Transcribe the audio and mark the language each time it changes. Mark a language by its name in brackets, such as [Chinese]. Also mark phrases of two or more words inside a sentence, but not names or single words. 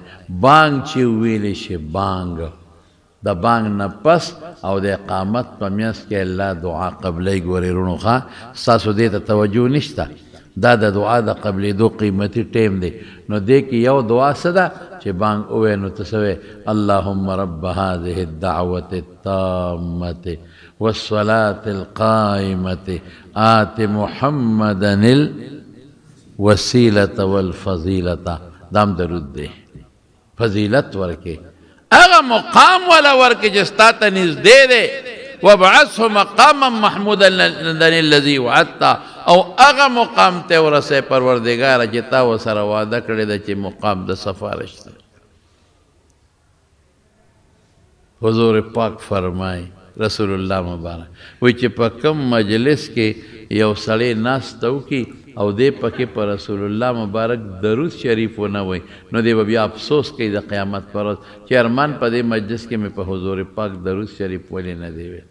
[Pashto] بانګ چې ویلی شي، بانګ د بانګ نه پس او د اقامت په منځ کې الله دعا قبلوي. ګورې وروڼو ښه ستاسو دې ته توجه نشته، دا د دعا د قبلېدو قیمتي ټیم دی. نو دې کې یو دعا څه ده چې بانګ ووایې نو ته څه وایې؟ [Arabic] اللهم رب هذه الدعوة التامة والصلاة القائمة آت محمدا الوسیلة والفضیلة. [Pashto] دام درود دی، فضیلت ورکې، هغه مقام والا ورکې چې ستا ته نږدې دی. [Arabic] وابعثه مقاما محمودا الذي وعدته، [Pashto] او هغه مقام ته ورسې پروردګاره چې تا ورسره وعده کړې ده چې مقام د سفارش دی. حضور پاک فرمایي، رسول الله مبارک وی چې په کم مجلس کې یو سړی ناسته وکړي او دی پکې په رسول الله مبارک درود شریف ونه وایي، نو دی به بیا افسوس کوي د قیامت پر ورځ چې ارمان په دې مجلس کې مې په حضور پاک درود شریف ولې نه دی ویل.